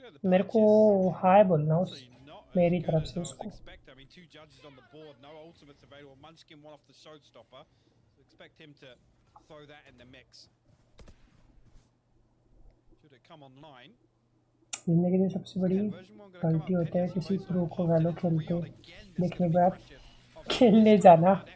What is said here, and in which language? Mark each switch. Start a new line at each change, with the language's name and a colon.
Hindi: मेरे को हाय बोलना उस मेरी तरफ से उसको।
English: Two judges on the board, no ultimates available. Munchkin one off the showstopper, so expect him to throw that in the mix. Should it come online?
Hindi: जिंदगी में सबसे बड़ी गलती होता है किसी प्रो को वैलो खेलते देखने के बाद खेलने जाना।